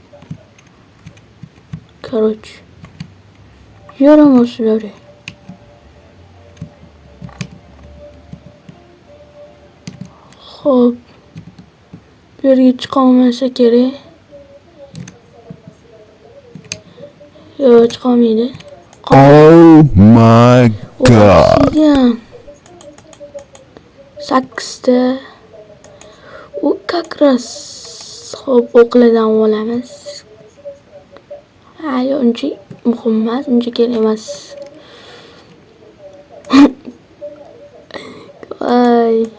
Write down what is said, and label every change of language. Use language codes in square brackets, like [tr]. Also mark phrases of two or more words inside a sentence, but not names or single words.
[uz] Короче. Yaramazlar. Xo'p. Bu yerga chiqolmasa kerak. Yo'q, chiqolmaydi. [en] Oh my god. [uz] 8ta. U [ru] как раз [uz] xo'p, o'qlardan olamiz. Uncha muhim emas, uncha kerak emas. Voy.